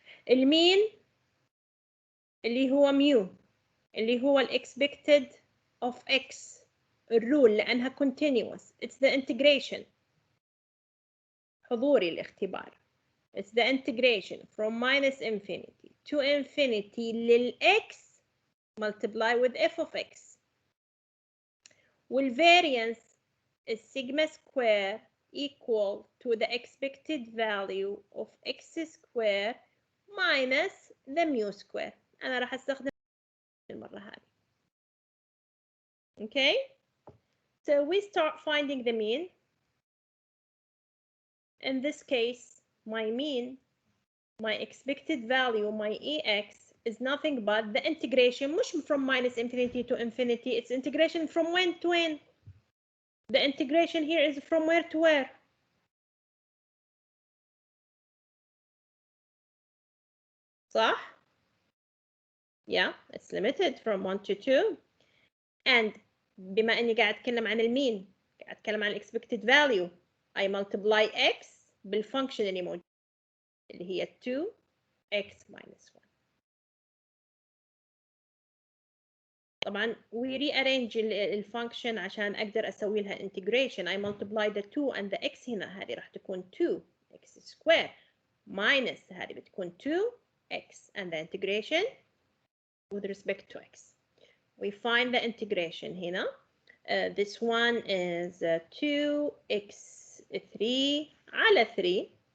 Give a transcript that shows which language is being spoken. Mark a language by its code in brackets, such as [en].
[ar] المين اللي هو ميو اللي هو expected of x الرول لأنها continuous. [en] It's the integration. [ar] حضوري الاختبار. [en] It's the integration from minus infinity to infinity للx multiply with f of x. والvariance is sigma square equal to the expected value of x square minus the mu square. [ar] أنا راح أستخدم المرة هذه. [en] Okay, so we start finding the mean. In this case, my mean, my expected value, my ex, is nothing but the integration, [ar] مش [en] from minus infinity to infinity, it's integration from when to when. The integration here is from where to where? [ar] صح? [en] Yeah, it's limited from 1 to 2. [ar] And بما إني قاعد أتكلم عن المين، قاعد أتكلم عن expected value, [en] I multiply x [ar] بالفانكشن اللي موجود اللي هي 2x minus 1. طبعا [en] we rearrange [ar] الفانكشن عشان أقدر أسوي لها integration. [en] I multiply the 2 and the x [ar] هنا، هذه راح تكون [en] 2x square minus [ar] هذه بتكون [en] 2x and the integration with respect to x. We find the integration [ar] هنا. [en] This one is 2x3 على 3.